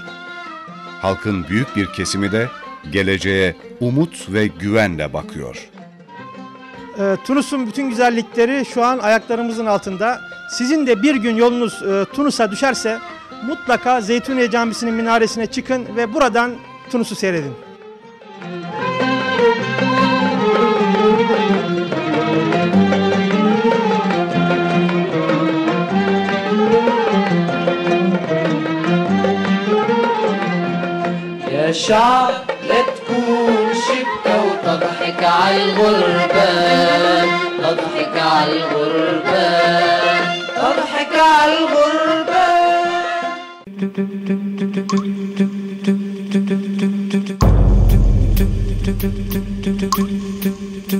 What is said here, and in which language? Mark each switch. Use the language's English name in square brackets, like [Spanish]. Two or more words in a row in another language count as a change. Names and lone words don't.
[Turkish] Halkın büyük bir kesimi de geleceğe umut ve güvenle bakıyor. Tunus'un bütün güzellikleri şu an ayaklarımızın altında. Sizin de bir gün yolunuz Tunus'a düşerse mutlaka Zeytuniye Camisi'nin minaresine çıkın ve buradan Tunus'u seyredin. [Arabic] يا شعب لا تكون شبكة وتضحك عالغربان تضحك عالغربان تضحك عالغربان